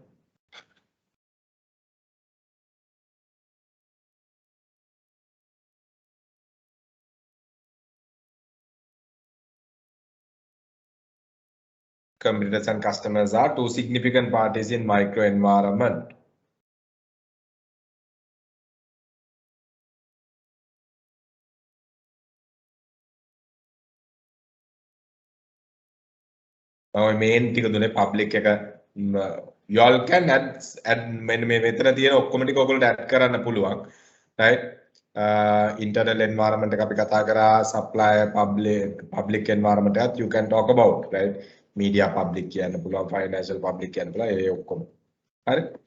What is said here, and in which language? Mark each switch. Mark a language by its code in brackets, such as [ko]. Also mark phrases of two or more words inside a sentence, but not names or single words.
[en] Competitors and customers are two significant parties in microenvironment. [si] main ටික දුන්නේ public එක [en] you all can add [si] මෙන්න මේ මෙතන තියෙන ඔක්කොම ටික ඔයගොල්ලෝ add කරන්න පුළුවන් [en] right internal environment [si] එක අපි කතා කරා [en] supplier public environment [si] එකත් [en] you can talk about right media public [si] කියන්න පුළුවන් [en] financial public [si] කියන්න පුළුවන් ඒ ඔක්කොම හරි